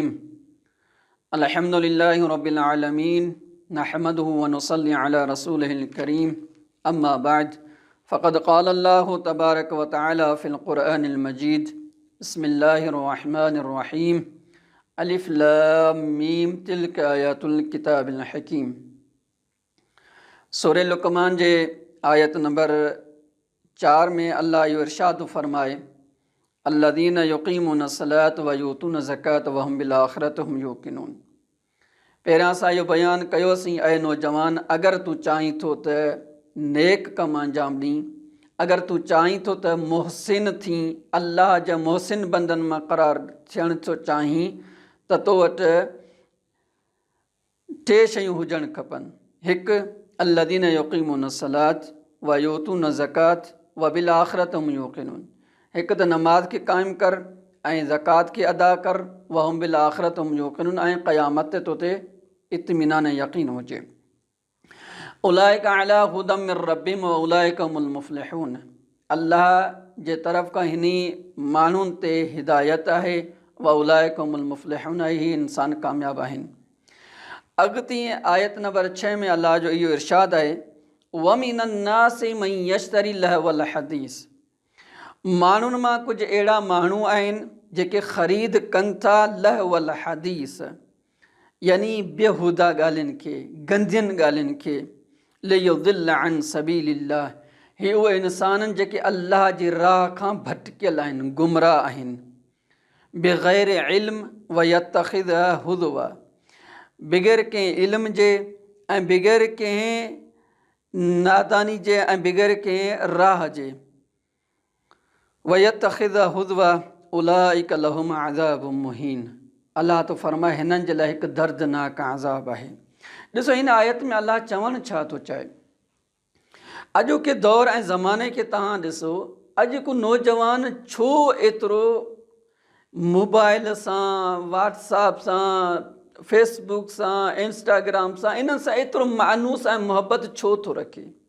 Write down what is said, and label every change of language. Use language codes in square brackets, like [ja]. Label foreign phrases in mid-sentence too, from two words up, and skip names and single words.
[ar] الحمد لله رب العالمين، نحمده ونصلي على رسوله الكريم. أما بعد، فقد قال الله تبارك وتعالى في القرآن المجيد: بسم الله الرحمن الرحيم. الم تلك آيات الكتاب الحكيم. [sd] सूरह लुक़मान जे आयत नंबर 4 में अल्लाह इहो इरशाद फरमाए: [ar] الذين يقيمون الصلاة ويؤتون الزكاة وهم بالآخرة هم يوقنون. [sd] पहिरियां असां इहो बयानु कयोसीं, ऐं नौजवान, अगरि तूं चाहीं थो त नेक कम अंजाम ॾीं, अगरि तूं चाहीं थो त मुहसिन थी, अल्लाह जा मुहसिन बंदनि मां क़रार थियण थो चाहीं, त तो वटि टे शयूं हुजणु खपनि। हिकु, [ar] الذين يقيمون الصلاة ويؤتون الزكاة وبالآخرة هم يوقنون. [sd] हिकु त नमाज़ खे क़ाइमु कर ऐं ज़कात खे अदा कर, [ar] وهم بالآخرة هم يوقنون, [sd] ऐं क़यामत ते तोते इत्मिनान यक़ीन हुजे। [ar] أولئك على هدى من ربهم وأولئك هم المفلحون. [sd] अल्लाह जे तरफ़ खां हिनी माण्हुनि ते हिदायत आहे, [ar] وأولئك هم المفلحون, [sd] ऐं ही इंसान कामयाब आहिनि। अॻिते आयत नंबर 6 में अल्लाह जो इहो इरशाद आहे: [ar] ومن الناس من يشتري لهو الحديث. [sd] माण्हुनि मां कुझु अहिड़ा माण्हू आहिनि जेके ख़रीद कनि था [ar] لهو الحديث, [sd] यानी बेहुदा ॻाल्हियुनि खे, गंदियुनि ॻाल्हियुनि खे। [ar] ليضل عن سبيل الله. [sd] ही उहे इंसान जेके अल्लाह जी राह खां भटकियल आहिनि, गुमराह आहिनि। [ar] بغير علم ويتخذها هزوا. [sd] बग़ैर कंहिं इल्म जे ऐं बग़ैर कंहिं नादानी जे ऐं बग़ैर कंहिं राह जे। [ar] ويتخذها هزوا أولئك لهم عذاب مهين. [sd] अल्लाह तो फरमाए, हिननि जे लाइ हिकु दर्दनाक अज़ाब आहे। ॾिसो, हिन आयत में अल्लाह चवणु छा थो चाहे। अॼोके दौर ऐं ज़माने खे तव्हां ॾिसो, अॼु को नौजवान छो एतिरो मोबाइल सां, व्हाट्सएप सां, फेसबुक सां, इंस्टाग्राम सां, इन्हनि सां एतिरो मानूस ऐं मुहबत छो थो रखे?